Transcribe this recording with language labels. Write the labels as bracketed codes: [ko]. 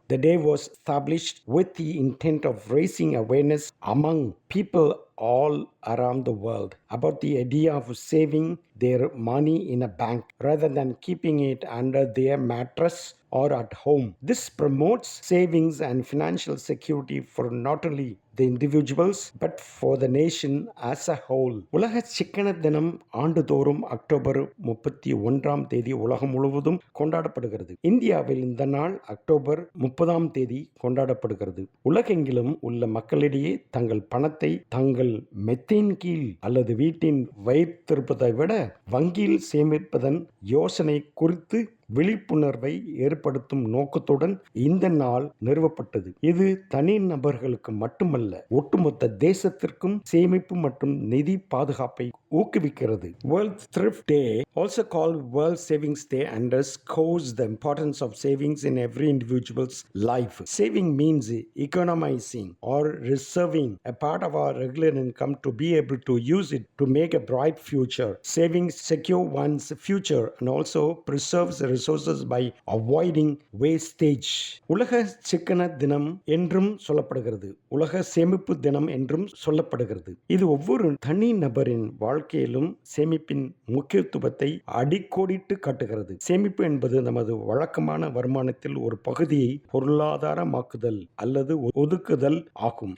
[en] The day was established with the intent of raising awareness among people all around the world about the idea of saving their money in a bank rather than keeping it under their mattress or at home. This promotes savings and financial security for not only the individuals but for the nation as a whole. [ta] உலக சிக்கன தினம் ஆண்டுதோறும் October 31 உலகம் முழுவதும் கொண்டாடப்படுகிறது. இந்தியாவில் இந்த நாள் அக்டோபர் 30 கொண்டாடப்படுகிறது. உலகெங்கிலும் உள்ள மக்களிடையே தங்கள் பணத்தை தங்கள் மெத்தின் கீழ் அல்லது வீட்டின் வைத்திருப்பதை விட வங்கியில் சேமிப்பதன் யோசனை குறித்து விழிப்புணர்வை ஏற்படுத்தும் நோக்கத்துடன் இந்த நாள் நிறுவப்பட்டது. இது தனி நபர்களுக்கு மட்டுமல்ல, ஒட்டுமொத்த தேசத்திற்கும் சேமிப்பு மற்றும் நிதி பாதுகாப்பை ஊக்குவிக்கிறது. [en] World Thrift Day, also called World Savings Day, underscores the importance of savings in every individual's life. Saving means economizing or reserving a part of our regular income to be able to use it to make a bright future. Savings secure one's future and also preserves resources by avoiding wastage. [ta] உலக சிக்கன தினம் என்றும் சொல்லப்படுகிறது. உலக சேமிப்பு தினம் என்றும் சொல்லப்படுகிறது. இது ஒவ்வொரு தனி நபரின் வாழ்க்கையிலும் சேமிப்பின் முக்கியத்துவத்தை அடிக்கோடிட்டு காட்டுகிறது. சேமிப்பு என்பது நமது வழக்கமான வருமானத்தில் ஒரு பகுதியை பொருளாதாரமாக்குதல் அல்லது ஒதுக்குதல் ஆகும்.